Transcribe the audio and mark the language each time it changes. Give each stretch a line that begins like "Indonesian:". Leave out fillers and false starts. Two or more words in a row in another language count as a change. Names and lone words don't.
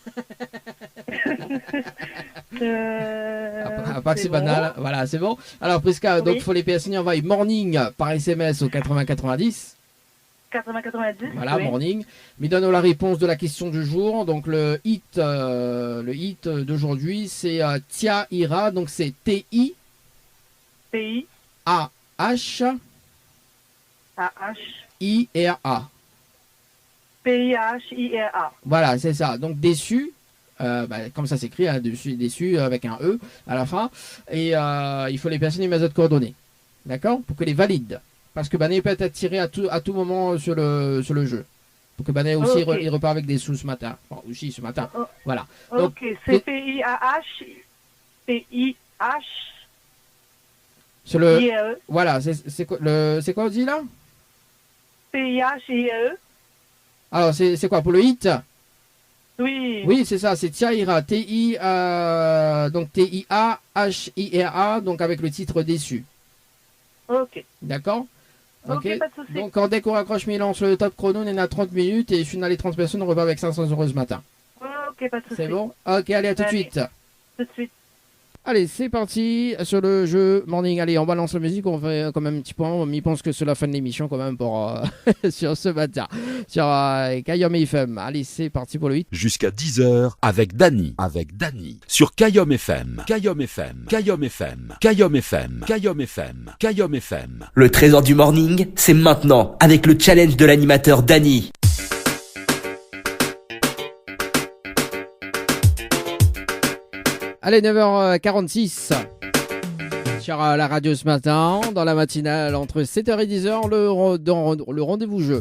French: À part que c'est banal. Voilà, c'est bon. Alors, Prisca, Oui. donc, il faut les personnes envoyer Morning par SMS au 80-90. 80-90. Voilà, oui. Morning. Mais donne la réponse de la question du jour. Donc, le hit d'aujourd'hui, c'est Tia Ira. Donc, c'est Pays. T-I-A-H-I-R-A. A-H. P-I-H-I-R-A. Voilà, c'est ça. Donc, déçu. Comme ça s'écrit, hein, déçu avec un E à la fin. Et il faut les personnes et les autres coordonnées. D'accord? Pour que les valide. Parce que Bané peut être tiré à tout moment sur le jeu. Pour que Bané aussi Ok. il repart avec des sous ce matin. Enfin, aussi ce matin. Oh. Voilà. Donc, Ok, c'est P-I-A-H. P-I-H. sur le. I-R-E. Voilà, c'est quoi on dit là? P-I-H-I-R-E. Alors, c'est quoi pour le hit? Oui. Oui, c'est ça, c'est Tiaira. Donc T-I-A-H-I-R-A. Donc avec le titre déçu. Ok. D'accord? Ok, pas de souci. Donc, dès qu'on raccroche Milan sur le top chrono, on est à 30 minutes et je suis dans les 30 personnes, on repart avec 500 € ce matin. Ok, pas de souci. C'est bon? Ok, allez, à tout de Allez. suite. Tout de suite. Allez, c'est parti sur le jeu Morning. Allez, on balance la musique, on fait quand même un petit point. On y pense que c'est la fin de l'émission quand même pour sur ce matin. Sur Kayom FM. Allez, c'est parti pour le 8. Jusqu'à 10h avec Dany. Avec Dany. Sur Kayom FM. Kayom FM. Kayom FM. Kayom FM. Kayom FM. Kayom FM. Le trésor du morning, c'est maintenant avec le challenge de l'animateur Dany. Allez, 9h46 sur la radio ce matin, dans la matinale entre 7h et 10h, le rendez-vous jeu.